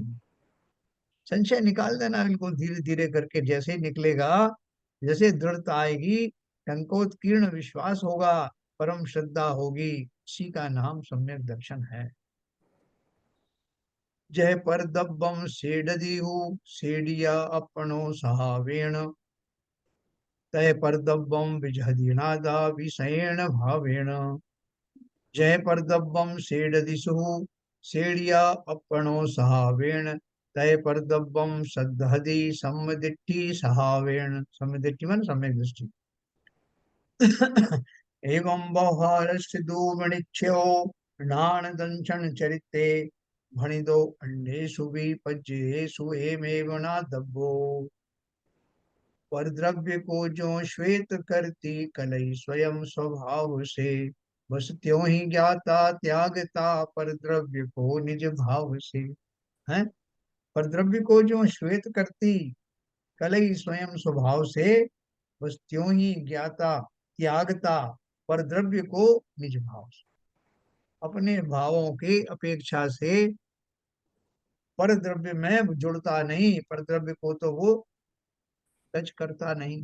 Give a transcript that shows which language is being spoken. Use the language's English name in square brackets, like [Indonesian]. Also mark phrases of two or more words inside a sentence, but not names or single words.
[Hindi] संशय निकाल देना बिल्कुल धीरे धीरे करके, जैसे ही निकलेगा, जैसे दृढ़ता आएगी, टंकोत्कीर्ण विश्वास होगा, परम श्रद्धा होगी, उसी का नाम सम्यक दर्शन है। [Prakrit languages] जय पर दब्बम सेडदीहु सेडिया अपनो सहावेण, तय पर दब्बम विजहदीनादा विषयेण भावेण। जय पर दब्बम सेडदिशु सेडिया अपनो सहावेण, तय पर दब्बम सदहदी सम्मदिट्ठी सहावेण। [Hindi] सम्मदिट्ठी मन सम्यक दृष्टि। [Prakrit languages] एवं व्यवहारस्य दुर्मणिच्छ्यो नान दंशन चरिते, भणिदो अंडेषु विपज्येषु एमेव न दब्बो। [Hindi] पर द्रव्य को जो श्वेत करती कलई स्वयं स्वभाव से, बस त्यों ही ज्ञाता त्यागता पर द्रव्य को निज भाव से, है। पर द्रव्य को जो श्वेत करती कलई स्वयं स्वभाव से, बस त्यों ही ज्ञाता त्यागता पर द्रव्य को निज भाव से, अपने भावों की अपेक्षा से पर द्रव्य में जुड़ता नहीं, पर द्रव्य को तो वो टच करता नहीं।